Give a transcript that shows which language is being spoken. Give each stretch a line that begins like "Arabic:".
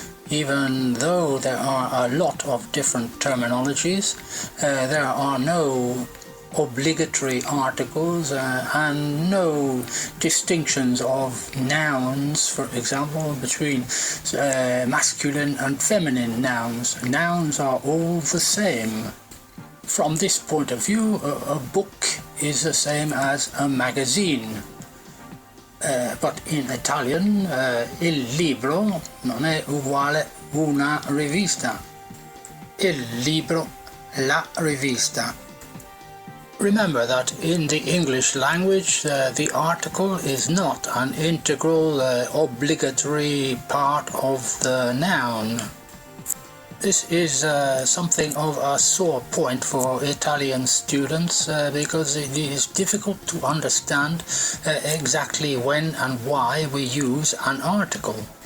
English: Even though there are a lot of different terminologies, there are no obligatory articles and no distinctions of nouns, for example, between masculine and feminine nouns. Nouns are all the same. From this point of view, a book is the same as a magazine. But in Italian,
Italian: il libro non è uguale una rivista. Il libro, la rivista.
English: Remember that in the English language, the article is not an integral, obligatory part of the noun. This is something of a sore point for Italian students because it is difficult to understand exactly when and why we use an article.